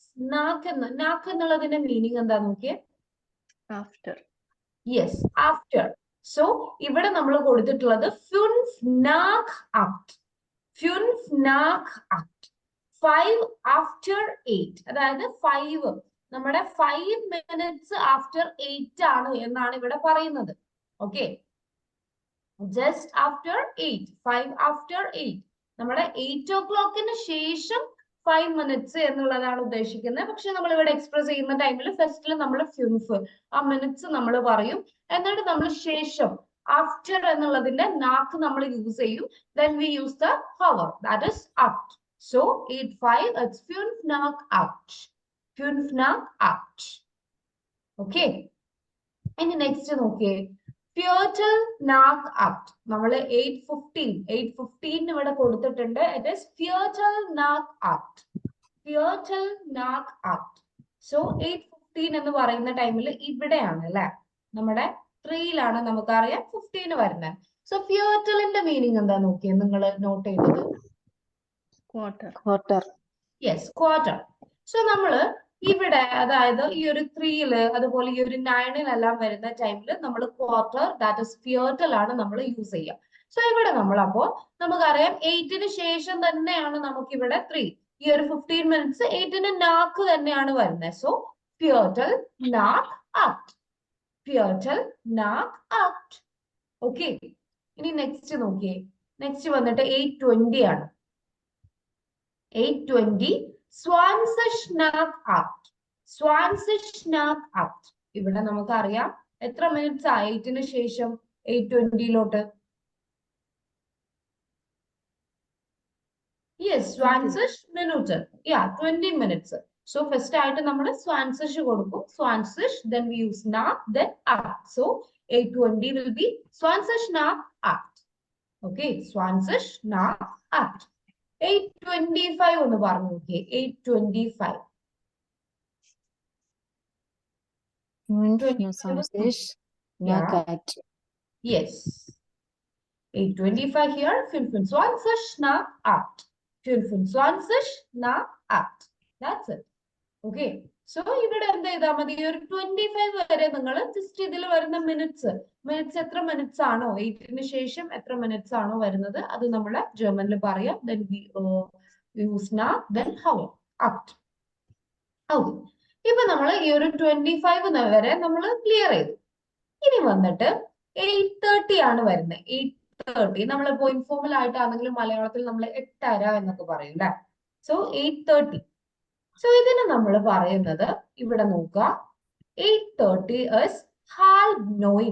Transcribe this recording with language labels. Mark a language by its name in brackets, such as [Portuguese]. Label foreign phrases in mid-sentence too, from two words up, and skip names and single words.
[Malayalam] നാക്ക് എന്നുള്ളതിന്റെ മീനിങ് എന്താ നോക്കിയേ? [English] After. [Malayalam] യെസ്, ആഫ്റ്റർ. സോ ഇവിടെ നമ്മൾ കൊടുത്തിട്ടുള്ളത് 5 nach 8. [German] 5 nach 8. 5 after 8, [Malayalam] അതായത് 5 നമ്മുടെ 5 [English] minutes after [Malayalam] 8 ആണ് എന്നാണ് ഇവിടെ പറയുന്നത്. [English] okay, just after 8, 5 after 8. [Malayalam] നമ്മുടെ 8 o'clock ശേഷം 5 minutes എന്നുള്ളതാണ് ഉദ്ദേശിക്കുന്നത്. പക്ഷെ നമ്മൾ ഇവിടെ എക്സ്പ്രസ് ചെയ്യുന്ന ടൈമിൽ ഫസ്റ്റിൽ നമ്മൾ ഫിൻഫ് ആ മിനിറ്റ്സ് നമ്മൾ പറയും, എന്നിട്ട് നമ്മൾ ശേഷം ആഫ്റ്റർ എന്നുള്ളതിന്റെ നാക്ക് നമ്മൾ യൂസ് ചെയ്യും. [English] then we use the hour, that is acht. so 8:05 it's 5 nach 8, 5 nach 8. [Malayalam] ഓക്കെ, ഇനി നെക്സ്റ്റ് നോക്കിയേ, [German] Viertel nach 8. [Malayalam] നമ്മൾ 8:15 ഇവിടെ കൊടുത്തിട്ടുണ്ട്. [English] it is [German] Viertel nach 8. Viertel nach 8. [Malayalam] സോ 8:15 എന്ന് പറയുന്ന ടൈമിൽ ഇവിടെയാണ് അല്ലെ, നമ്മുടെ 3യിലാണ് നമുക്കറിയാം 15 വരുന്നത്. സോ Viertelന്റെ മീനിങ് എന്താ നോക്കിയേ, നിങ്ങൾ നോട്ട് ചെയ്തത്? [English] Quarter. yes, quarter. [Malayalam] സോ നമ്മള് ഇവിടെ അതായത് ഈ ഒരു 3യില് അതുപോലെ ഈ ഒരു 9-ലെല്ലാം വരുന്ന ടൈമിൽ നമ്മൾ [English] quarter, that is [Malayalam] Viertel ആണ് നമ്മൾ യൂസ് ചെയ്യുക. സോ ഇവിടെ നമ്മൾ അപ്പോ നമുക്കറിയാം 8-ന് ശേഷം തന്നെയാണ് നമുക്ക് ഇവിടെ 3. ഈ ഒരു 15 minutes 8-ന് നാക്ക് തന്നെയാണ് വരുന്നത്. [German] സോ Viertel nach 8. Viertel nach 8. [Malayalam] ഓക്കെ, ഇനി നെക്സ്റ്റ് നോക്കിയേ, നെക്സ്റ്റ് വന്നിട്ട് 8:20 ആണ്. [German] 8:20 20 nach 8. 20 nach 8. [Malayalam] ഇവിടെ നമുക്കറിയാം എത്ര മിനിറ്റ്സ് ആ 8-ന് ശേഷം 8:20-ലോട്ട്? [English] യെസ്, 20 minutes. [Malayalam] 20 minutes. [English] so first [Malayalam] ആയിട്ട് നമ്മൾ 20 കൊടുക്കും, 20, [English] then we use nach, then 8. So 8:20 will be 20 nach 8. Okay, 20 nach 8. 8:25 [Malayalam] ഒന്ന് പറഞ്ഞു നോക്കിയേ, [English] 8:25. [German] 25 nach 8. [English] Yes. 8:25 here, 25 nach 8. [German] 25 nach 8. [English] That's it. Okay. [Malayalam] സോ ഇവിടെ എന്താ ചെയ്താൽ മതി, ഈ ഒരു 25 വരെ നിങ്ങൾ ജസ്റ്റ് ഇതിൽ വരുന്ന മിനിറ്റ്സ് എത്ര മിനിറ്റ്സ് ആണോ 8-ന് ശേഷം എത്ര മിനിറ്റ്സ് ആണോ വരുന്നത് അത് നമ്മൾ ജർമ്മനിൽ പറയാം. [English] then we use nach, then hour, [German] acht. [Malayalam] ഓക്കെ, ഇപ്പൊ നമ്മൾ ഈ ഒരു 25 വരെ നമ്മൾ ക്ലിയർ ചെയ്തു. ഇനി വന്നിട്ട് 8:30 ആണ് വരുന്നത്. 8:30 നമ്മളിപ്പോ ഇൻഫോർമൽ ആയിട്ടാണെങ്കിലും മലയാളത്തിൽ നമ്മൾ 8:30 എന്നൊക്കെ പറയും അല്ലെ. സോ 8:30. സോ ഇതിന് നമ്മൾ പറയുന്നത് ഇവിടെ നോക്കുക, 8:30 is halb 9.